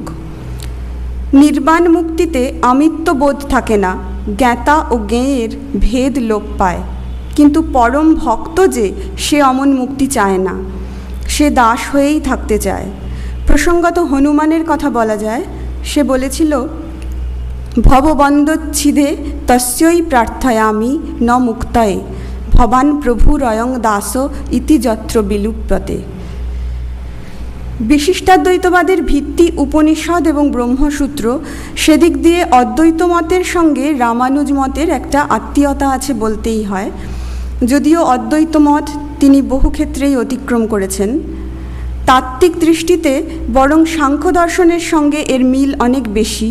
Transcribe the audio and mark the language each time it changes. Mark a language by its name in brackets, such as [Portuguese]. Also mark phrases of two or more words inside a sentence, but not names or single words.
[Bangla] নির্বাণ মুক্তিতে আমিত্ববোধ থাকে না, জ্ঞাতা ও জ্ঞেয়ের ভেদ লোপ পায়। কিন্তু পরম ভক্ত যে, সে অমন মুক্তি চায় না, সে দাস হয়েই থাকতে চায়। প্রসঙ্গত হনুমানের কথা বলা যায়। সে বলেছিল, [Sanskrit] ভববন্দচ্ছিদে তস্যই প্রার্থয়ামি ন মুক্তয়ে, ভবান প্রভুরয়ং দাস ইতি যত্র বিলুপ্যতে। [Bangla] বিশিষ্টাদ্বৈতবাদের ভিত্তি উপনিষদ এবং ব্রহ্মসূত্র। সেদিক দিয়ে অদ্বৈত মতের সঙ্গে রামানুজ মতের একটা আত্মীয়তা আছে বলতেই হয়, যদিও অদ্বৈত মত তিনি বহু ক্ষেত্রেই অতিক্রম করেছেন। তাত্ত্বিক দৃষ্টিতে বরং সাংখ্য দর্শনের সঙ্গে এর মিল অনেক বেশি।